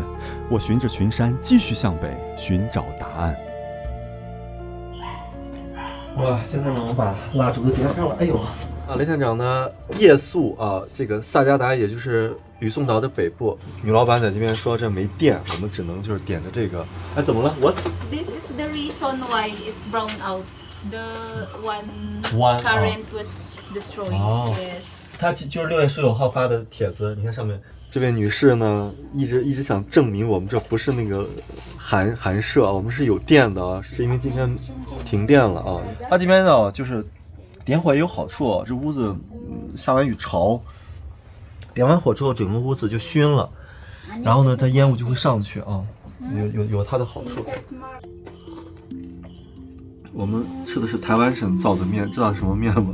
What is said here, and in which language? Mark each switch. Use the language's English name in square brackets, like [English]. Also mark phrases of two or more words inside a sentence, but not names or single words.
[Chinese] 我循着群山繼續向北，尋找答案。哇，现在呢，我把蠟燭都點上了。哎呦，雷探長呢夜宿啊，這個薩加達也就是呂宋島的北部。女老闆在這邊說這沒電，我們只能就是點着這個。哎，怎麼了 ？What? [English] This is the reason why it's brown out. The one current was destroyed. Yes. [Chinese] 他就是6月19號發的帖子，你看上面。這位女士呢，一直想證明我們這不是那個寒舍，我們是有電的啊，是因為今天停電了啊。它這邊呢，就是點火也有好處，這屋子下完雨潮，點完火之後，整個屋子就燻了，然後呢，它煙霧就會上去啊，有它的好處。我們吃的是台灣省造的麵，知道什麼麵嗎？